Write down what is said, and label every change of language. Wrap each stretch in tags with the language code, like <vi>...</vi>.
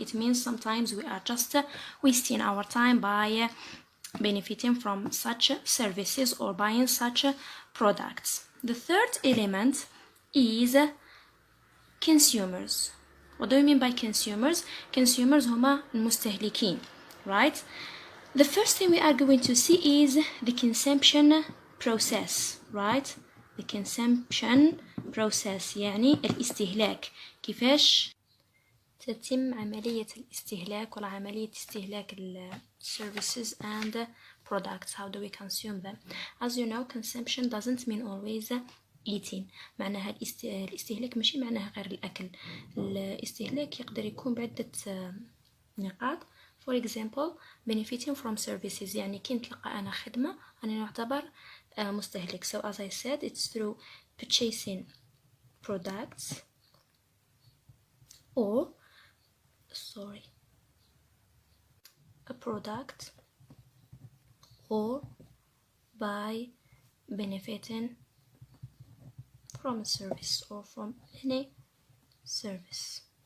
<en>It means sometimes we are just wasting our time by benefiting from such services or buying such products. The third element is consumers. What do you mean by consumers? Consumers</en> <ar>هما المستهلكين,</ar> <en>right? The first thing we are going to see is the consumption process, right? The consumption process</en> <ar>يعني الاستهلاك، كيفاش تتم عملية الاستهلاك ولا عملية استهلاك</ar> <en>services and products. How do we consume them? As you know, consumption doesn't mean always eating.</en> <ar>معناها الاستهلاك ماشي معناها غير الأكل. الاستهلاك يقدر يكون بعدة نقاط.</ar> <en>For example, benefiting from services،</en> <ar>يعني كي نتلقى أنا خدمة أنا نعتبر مستهلك.</ar> <en>So as I said, it's through purchasing products or a product, or by benefiting from a service or from any service.</en>